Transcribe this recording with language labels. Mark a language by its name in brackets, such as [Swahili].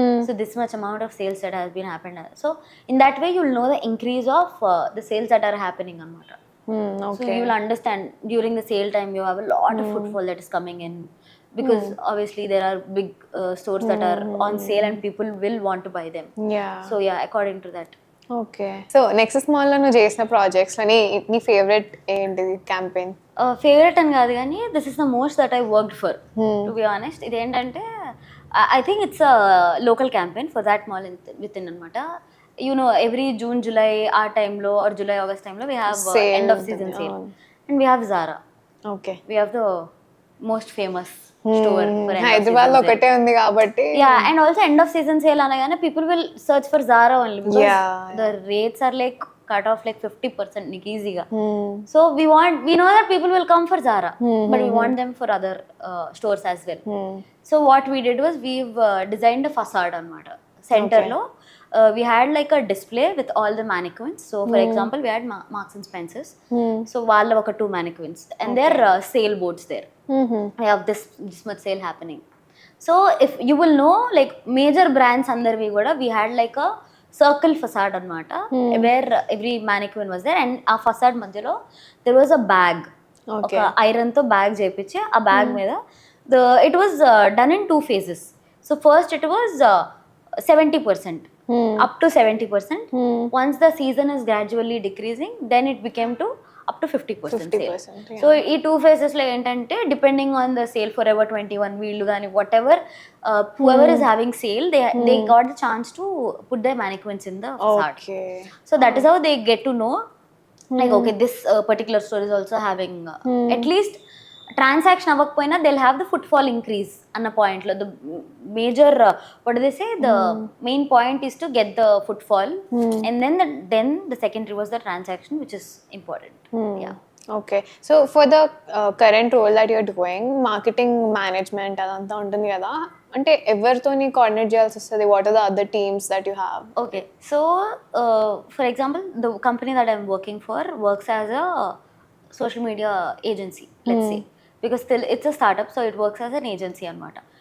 [English] So this much amount of sales that has been happened. So in that way you will know the increase of the sales that are happening anamata. Okay. So you will understand during the sale time you have a lot of footfall that is coming in, because obviously there are big stores that are on sale and people will want to buy them. So according to that. Okay. [Telugu] So Nexus Mall లో నువ్వు చేసిన projects అని నీ favourite ఏంటిది campaign? [English] Favourite అని కాదు కానీ this is the most that I worked for, to be honest. ఇదేంటంటే I think it's a local campaign for that mall within అనమాట. You know, every June, July, our time lo, or July, August time lo, we have end of season sale. And we have Zara. Okay. We have the most famous store for end [Telugu] Hyderabad lo ఒకటే ఉంది కాబట్టి. [English] And also end of season sale anagane people will search for Zara only, because the rates are like cut off like 50% nik easy ga. So we know that people will come for Zara, but we want them for other stores as well. So what we did was we've designed a facade anamata. Center lo we had like a display with all the mannequins. So for example, we had Marks and Spencers. So వాళ్ళ ఒక 2 mannequins and their sale boards there. We have this much sale happening. So if you will know, like major brands అందరివి కూడా we had like a circle facade anamata, where every mannequin was there, and ఆ facade మధ్యలో there was a bag. ఒక iron తో bag చేపించి ఆ bag మీద it was done in 2 phases. So first it was 70%. Up to 70%. Once the season is gradually decreasing, then it became to up to 50% sale. So ఈ 2 phases లో ఏంటంటే depending on the sale, forever 21 వీళ్ళు కానీ whatever, whoever is having sale, they got the chance to put their mannequins in the facade. So that is how they get to know, like okay, this particular store is also having at least transaction అవ్వకపోయినా they have the footfall increase అన్న పాయింట్లో the major what they say the main point is to get the footfall and then the secondary was the transaction which is important. Yeah. Okay. So for the current role that you're doing, marketing management అదంతా ఉంటుంది కదా, అంటే ఎవరితోని coordinate చేయాల్సి వస్తుంది? What are the other teams that you have? Okay, so for example the company that I'm working for works as a social media agency, let's say, because still it's a startup, so it works as an agency anamata.